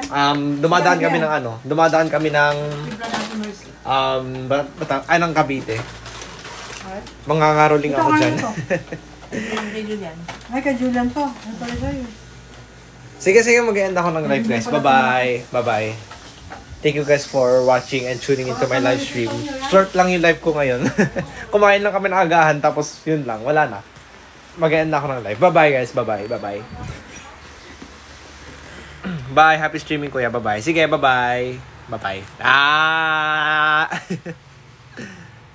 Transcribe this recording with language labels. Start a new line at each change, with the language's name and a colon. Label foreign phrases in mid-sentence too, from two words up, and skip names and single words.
Filipino: dumadaan kami ng ano, dumadaan kami ng ng Cavite. Mangangaroling ako dyan. Kay Julian. Ay, kay Julian to. Ano pala sa'yo? Sige, mag-end ako ng live guys. Bye-bye.
English: Thank you guys for watching and tuning into my live stream.
Filipino: Short lang yung live ko ngayon. Kumain lang kami ng agahan, tapos yun lang, wala na. Mag-end na ako ng live.
English: Bye-bye guys, bye-bye. Bye, happy streaming kuya, bye-bye. Sige, bye-bye. Bye-bye.